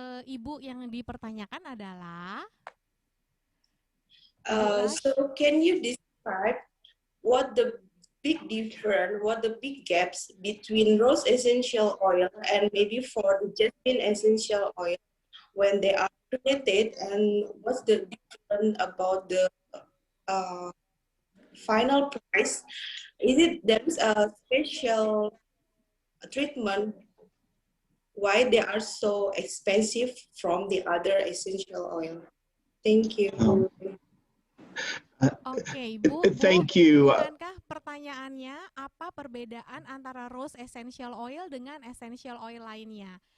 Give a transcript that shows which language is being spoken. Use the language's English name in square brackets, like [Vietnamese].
[Indonesian] Ibu yang dipertanyakan adalah [English] so can you describe what the big difference, what the big gaps between rose essential oil and maybe for the jasmine essential oil? when they are created, and what's the difference about the final price? Is it there's a special treatment why they are so expensive from the other essential oil? Thank you. [Indonesian] Oke, Bu, [English] Thank you. [Indonesian] bukankah pertanyaannya apa perbedaan antara rose essential oil dengan essential oil lainnya?